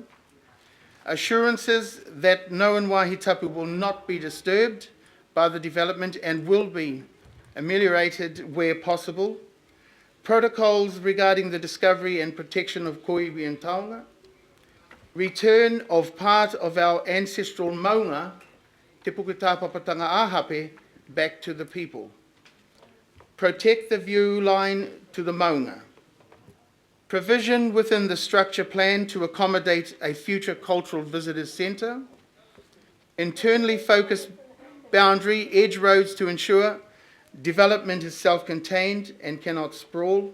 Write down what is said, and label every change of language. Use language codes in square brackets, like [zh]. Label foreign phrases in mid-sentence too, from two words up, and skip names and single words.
[en] Assurances that [mi] Noan Wahitapu [en] will not be disturbed by the development and will be ameliorated where possible. Protocols regarding the discovery and protection of koiwi and taonga. Return of part of our ancestral maunga, te puketapapatanga ahape, back to the people. Protect the view line to the maunga. Provision within the structure plan to accommodate a future cultural visitors centre. Internally focused boundary, edge roads to ensure development is self-contained and cannot sprawl.